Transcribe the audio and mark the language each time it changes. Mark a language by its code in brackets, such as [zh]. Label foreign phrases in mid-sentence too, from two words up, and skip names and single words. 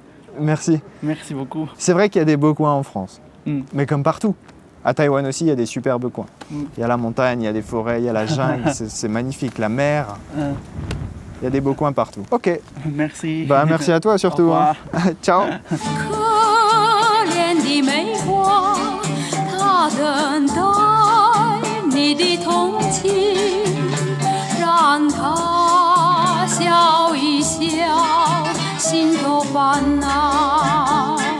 [fr] Merci. Merci beaucoup. C'est vrai qu'il y a des beaux coins en France, mais comme partout. À Taïwan aussi, il y a des superbes coins. Il y a la montagne, il y a des forêts, il y a la jungle, c'est magnifique, la mer. Il y a des beaux coins partout. Ok. Merci. Merci à toi surtout. Au revoir. Ciao. [zh] 可怜的梅花，它等待你的同情，让它笑一笑，心头烦恼。